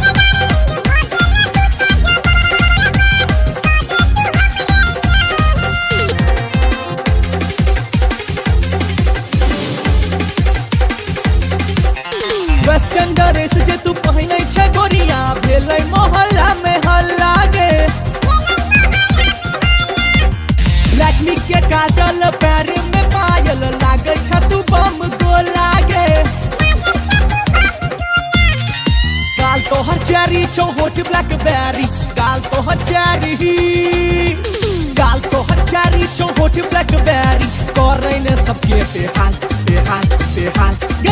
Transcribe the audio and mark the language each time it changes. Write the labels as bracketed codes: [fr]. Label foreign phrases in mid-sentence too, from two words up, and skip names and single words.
[en] western dress [anp] जे तू पहिनै छ गोरिया भेलै मोहल्ला में हल्ला गे लक्ष्मी के काजल पैर में पायल लागे छ तू बम गोला गे गाल तोहर चेरी छौ होठ ब्लैकबेरी गाल तोहर चेरी छौ होठ ब्लैकबेरी करे ने सबके बेहाल बेहाल बेहाल गे